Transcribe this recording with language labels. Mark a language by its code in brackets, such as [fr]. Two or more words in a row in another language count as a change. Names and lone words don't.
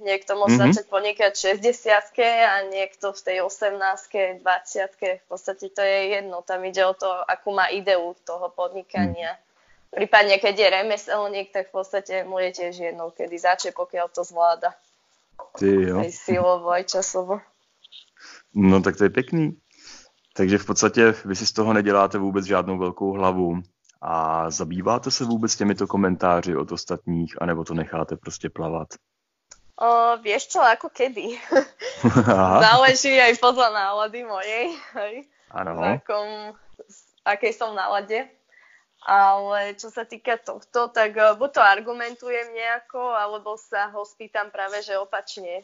[sk] Niekto môže začať podnikať v 60-ke a niekto v tej 18-ke, 20-ke, v podstate to je jedno, tam ide o to, akú má ideu toho podnikania. Prípadne, keď je remeselník, tak v podstate mu je tiež jedno, kedy začne, pokiaľ to zvláda. Aj silovo, aj časovo. [cs] No tak to je pěkný. Takže v podstatě vy si z toho neděláte vůbec žádnou velkou hlavu. A zabýváte se vůbec těmito komentáři od ostatních, anebo to necháte prostě plavat? [sk] Vieš čo, ako kedy. Záleží aj podľa nálady mojej. [cs] Ano. [sk] Akej som nálade. Ale čo sa týka tohto, tak buď to argumentujem nejako, alebo sa ho spýtam práve, že opačne.